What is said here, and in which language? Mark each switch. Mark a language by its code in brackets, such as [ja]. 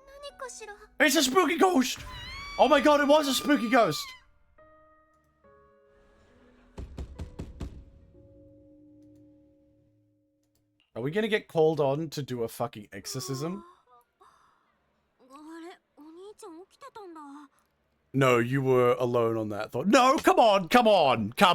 [ja] 何かしら [en] It's a spooky ghost! Oh my god, it was a spooky ghost! Are we gonna get called on to do a fucking exorcism? [ja] あれ、お兄ちゃん起きてたんだ。 [en] No, you were alone on that thought. No, come on! Come on!